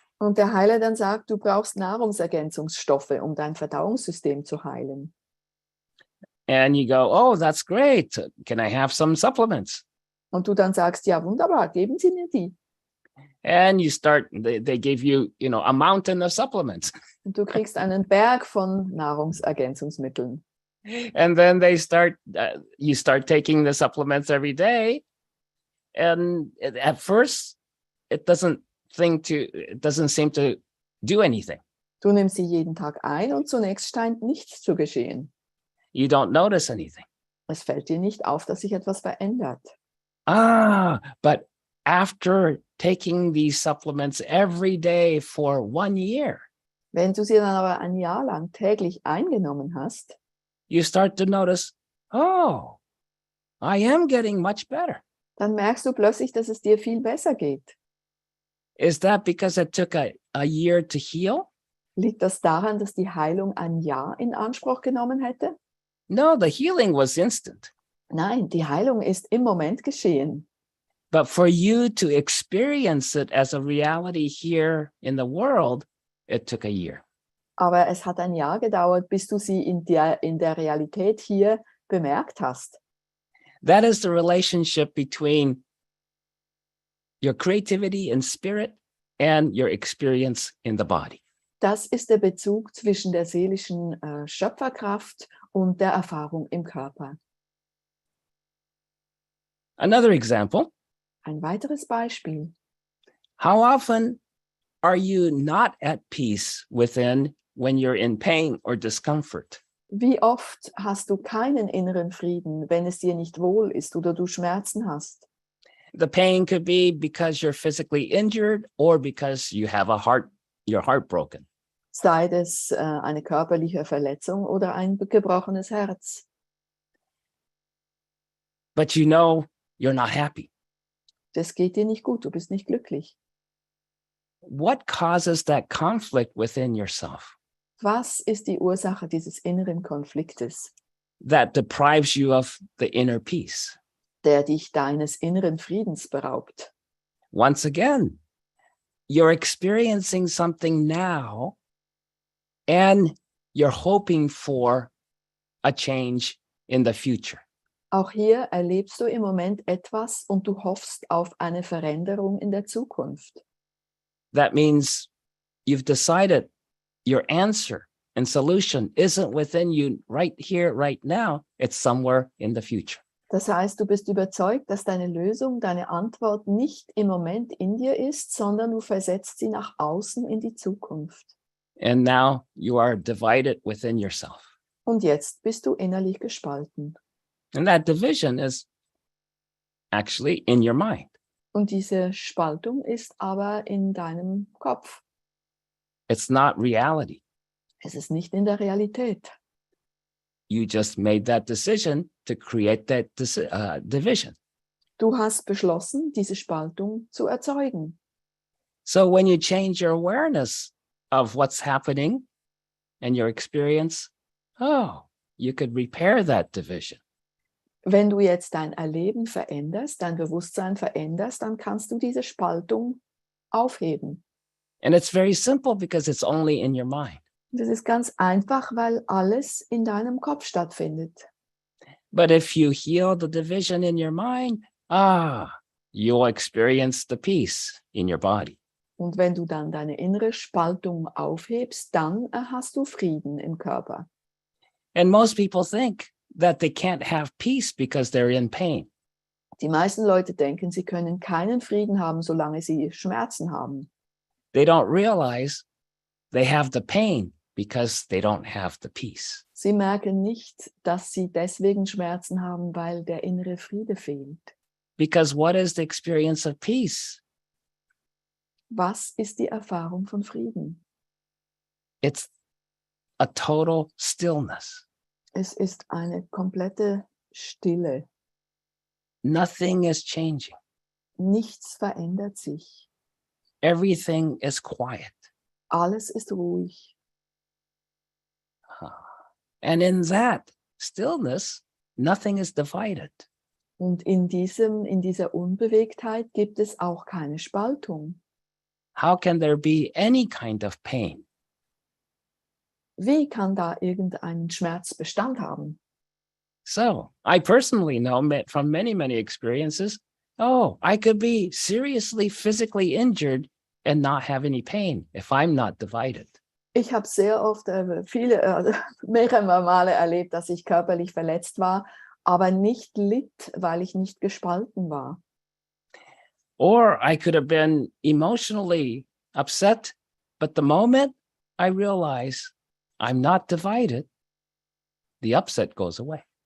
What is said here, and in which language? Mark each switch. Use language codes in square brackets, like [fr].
[de] und der Heiler dann sagt, du brauchst Nahrungsergänzungsstoffe, um dein Verdauungssystem zu heilen. [en] And you go, oh, that's great. Can I have some supplements? [de] Und du dann sagst, ja wunderbar, geben Sie mir die. [en] And you start, they give you, a mountain of supplements. [de] Und du kriegst einen Berg von Nahrungsergänzungsmitteln. [en] And then you start taking the supplements every day. And at first, it doesn't seem to do anything. [de] Du nimmst sie jeden Tag ein und zunächst scheint nichts zu geschehen. [en] You don't notice anything. [de] Es fällt dir nicht auf, dass sich etwas verändert. [en] But after taking these supplements every day for 1 year, [de] Wenn du sie dann aber ein Jahr lang täglich eingenommen hast, [en] you start to notice, oh, I am getting much better. [de] dann merkst du plötzlich, dass es dir viel besser geht. [en] Is that because it took a year to heal? [de] Liegt das daran, dass die Heilung ein Jahr in Anspruch genommen hätte? [en] No, the healing was instant. [de] Nein, die Heilung ist im Moment geschehen. [en] But for you to experience it as a reality here in the world, it took a year. [de] Aber es hat ein Jahr gedauert, bis du sie in der Realität hier bemerkt hast. [en] That is the relationship between your creativity in spirit and your experience in the body. [de] Das ist der Bezug zwischen der seelischen Schöpferkraft und der Erfahrung im Körper. [en] Another example, [de] Ein weiteres Beispiel. [en] how often are you not at peace within when you're in pain or discomfort? [de] Wie oft hast du keinen inneren Frieden, wenn es dir nicht wohl ist oder du Schmerzen hast? [en] The pain could be because you're physically injured or because you have your heart broken. [de] Sei es eine körperliche Verletzung oder ein gebrochenes Herz. [en] But you know you're not happy. [de] Das geht dir nicht gut, du bist nicht glücklich. [en] What causes that conflict within yourself [de] Was ist die Ursache dieses inneren Konfliktes, [en] that deprives you of the inner peace? [de] der dich deines inneren Friedens beraubt? [en] Once again, you're experiencing something now and you're hoping for a change in the future. [de] Auch hier erlebst du im Moment etwas und du hoffst auf eine Veränderung in der Zukunft. [en] That means you've decided your answer and solution isn't within you right here, right now. It's somewhere in the future. [de] Das heißt, du bist überzeugt, dass deine Lösung, deine Antwort nicht im Moment in dir ist, sondern du versetzt sie nach außen in die Zukunft. [en] And now you are divided within yourself. [de] Und jetzt bist du innerlich gespalten. [en] And that division is actually in your mind. [de] Und diese Spaltung ist aber in deinem Kopf. [en] It's not reality. [de] Es ist nicht in der Realität. [en] You just made that decision to create that division. [de] Du hast beschlossen, diese Spaltung zu erzeugen. [en] So when you change your awareness of what's happening and your experience, you could repair that division. [de] Wenn du jetzt dein Erleben veränderst, dein Bewusstsein veränderst, dann kannst du diese Spaltung aufheben. [en] And it's very simple because it's only in your mind. [de] Das ist ganz einfach, weil alles in deinem Kopf stattfindet. [en] But if you heal the division in your mind, you'll experience the peace in your body. [de] Und wenn du dann deine innere Spaltung aufhebst, dann hast du Frieden im Körper. [en] And most people think that they can't have peace because they're in pain. [de] Die meisten Leute denken, sie können keinen Frieden haben, solange sie Schmerzen haben. [en] They don't realize they have the pain because they don't have the peace. [de] Sie merken nicht, dass sie deswegen Schmerzen haben, weil der innere Friede fehlt. [en] Because what is the experience of peace? [de] Was ist die Erfahrung von Frieden? [en] It's a total stillness. [de] Es ist eine komplette Stille. [en] Nothing is changing. [de] Nichts verändert sich. [en] Everything is quiet. [de] Alles ist ruhig. [en] And in that stillness, nothing is divided. [de] Und in dieser Unbewegtheit gibt es auch keine Spaltung. [en] How can there be any kind of pain? [de] Wie kann da irgendein Schmerz Bestand haben? [en] So I personally know from many, many experiences, I could be seriously physically injured and not have any pain if I'm not divided. [de] Ich habe sehr oft mehrere Male erlebt, dass ich körperlich verletzt war, aber nicht litt, weil ich nicht gespalten war. [en] Or I could have been emotionally upset, but the moment I realize I'm not divided, the upset goes away.